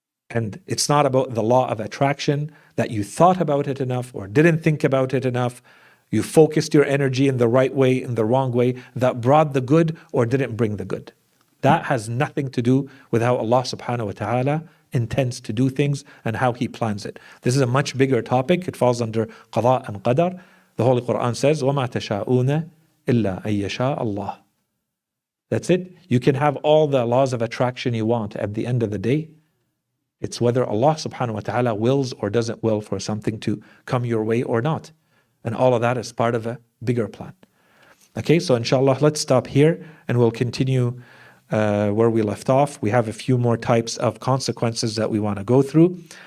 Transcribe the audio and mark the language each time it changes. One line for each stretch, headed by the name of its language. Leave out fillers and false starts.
English: And it's not about the law of attraction, that you thought about it enough or didn't think about it enough. You focused your energy in the right way, in the wrong way, that brought the good or didn't bring the good. That has nothing to do with how Allah subhanahu wa ta'ala intends to do things and how He plans it. This is a much bigger topic. It falls under qada and qadar. The Holy Quran says,
Arabic: وَمَا تَشَاءُونَ إِلَّا أَن يَشَاءَ اللَّهُ.
English: That's it. You can have all the laws of attraction you want. At the end of the day, it's whether Allah subhanahu wa ta'ala wills or doesn't will for something to come your way or not. And all of that is part of a bigger plan. Okay, so inshallah, let's stop here and we'll continue where we left off. We have a few more types of consequences that we want to go through.